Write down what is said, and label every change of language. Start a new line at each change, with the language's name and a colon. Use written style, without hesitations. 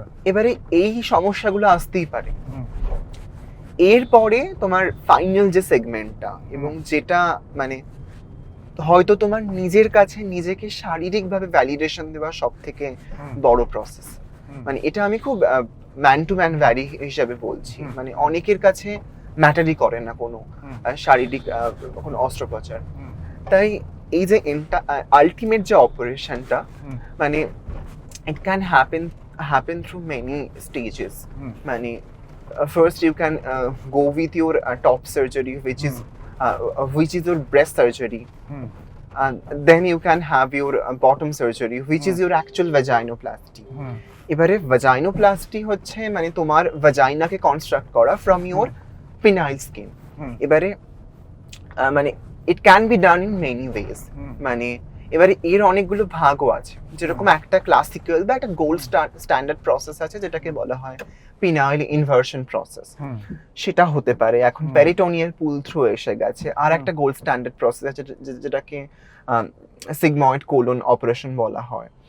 Bangla: এবারে এই সমস্যাগুলো আসতেই পারে। এরপরে তোমার ফাইনাল যে সেগমেন্টটা, এবং যেটা মানে হয়তো তোমার নিজের কাছে নিজেকে শারীরিকভাবে ভ্যালিডেশন দেওয়া সব থেকে বড় প্রসেস, মানে এটা আমি খুব ম্যান টু ম্যান ভ্যারি হিসাবে বলছি, মানে অনেকের কাছে ম্যাটারই করে না কোনো শারীরিক কোনো অস্ত্রোপচার। তাই এই যে আলটিমেট যে অপারেশনটা, মানে
English: it can happen through many stages. Mani, first you can go with your top surgery, which is your breast surgery, and then you can have your bottom surgery, which is your actual vaginoplasty.
Bangla: এবারে vaginoplasty হচ্ছে মানে তোমার ভাজাইনাকে construct করা
English: from your penile skin.
Bangla: এবারে মানে
English: it can be done in many ways.
Bangla: মানে এবারে এর অনেকগুলো ভাগও আছে, যেরকম একটা ক্লাসিক্যাল বা একটা গোল্ড স্ট্যান্ডার্ড প্রসেস আছে যেটাকে বলা হয় পিনাইল ইনভার্সন প্রসেস, সেটা হতে পারে। এখন পেরিটোনিয়াল পুল থ্রু এসে গেছে, আর একটা গোল্ড স্ট্যান্ডার্ড প্রসেস আছে যেটাকে সিগময়েড কোলন অপারেশন বলা হয়।